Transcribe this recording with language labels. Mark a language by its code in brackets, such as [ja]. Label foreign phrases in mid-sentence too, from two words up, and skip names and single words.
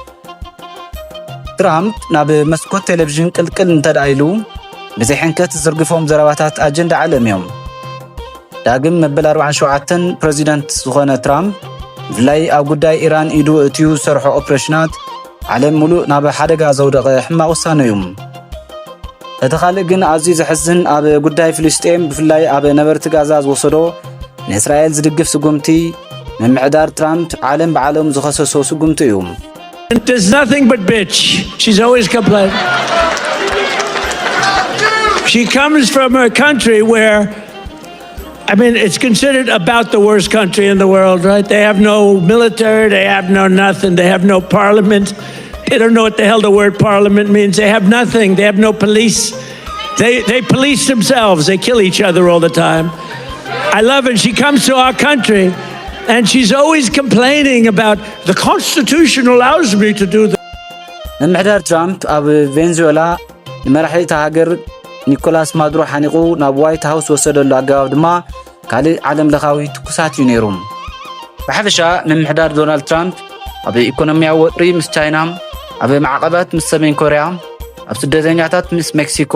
[ti] ትራምፕ ናብ መስኮት ቴሌቪዥን ቅልቅል እንተደኣይሉ ብዘይ ሕንከት ዝርግፎም ዘረባታት ኣጀንዳ ዓለም እዮም። ዳግም መበል 47 ፕሬዚደንት ዝኾነ ትራምፕ ብፍላይ ኣብ ጉዳይ ኢራን ኢዱ እትዩ ዝሰርሖ ኦፕሬሽናት ዓለም ሙሉእ ናብ ሓደጋ ዘውደቐ ሕማቕ ውሳነ እዩ። እቲ ካልእ ግን ኣዝዩ ዘሕዝን ኣብ ጉዳይ ፍልስጤም ብፍላይ ኣብ ነበርቲ ጋዛ ዝወሰዶ ንእስራኤል ዝድግፍ ስጉምቲ ምምዕዳር ትራምፕ ዓለም ብዓለም ዝኸሰሶ ስጉምቲ እዩ። [en] There's nothing but bitch. She's always complaining. She comes from a country where, I mean, it's considered about the worst country in the world, right? They have no military, they have no nothing, they have no parliament. They don't know what the hell the word parliament means. They have nothing, they have no police. They police themselves, they kill each other all the time. I love it. She comes to our country and she's always complaining about the Constitution allows me to do that. [ti] ምምሕዳር ትራምፕ ኣብ ቬንዙዌላ ንመራሒ እታ ሃገር ኒኮላስ ማዱሮ ሓኒቑ ናብ ዋይት ሃውስ ወሰደሉ ኣገባብ ድማ ካልእ ዓለም ለኻዊ ትኩሳት እዩ ነይሩ። ብሓፈሻ ምምሕዳር ዶናልድ ትራምፕ ኣብ ኢኮኖሚያዊ ወጥሪ ምስ ቻይና፣ ኣብ ማዕቐባት ምስ ሰሜን ኮርያ፣ ኣብ ስደተኛታት ምስ ሜክሲኮ፣